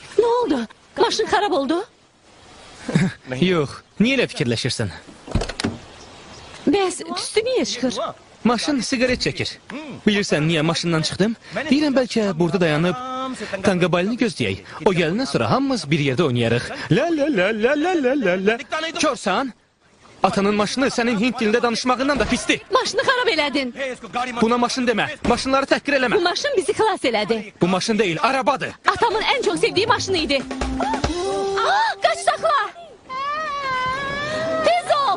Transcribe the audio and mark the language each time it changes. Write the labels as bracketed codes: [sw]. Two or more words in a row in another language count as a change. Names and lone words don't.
[az] Ne oldu? Maşın xarab oldu. Yox, niyə elə fikirləşirsən? Bəs tüstü niyə çıxır? Maşın siqaret çəkir. Bilirsən niyə maşından çıxdım? Deyirəm bəlkə burada dayanıb Tanqabalini gözləyək. O gələndən sonra hamımız bir yerdə oynayarıq. La la la la la la la la. Körsən? Atanın maşını sənin Hint dilində danışmağından da pisdir. Maşını xarab elədin. Buna maşın demə. Maşınları təhqir eləmə. Bu maşın bizi xilas elədi. Bu maşın deyil, arabadır. [tr] Atamın en çok sevdiği maşını idi. Kaç sakla. Tez ol.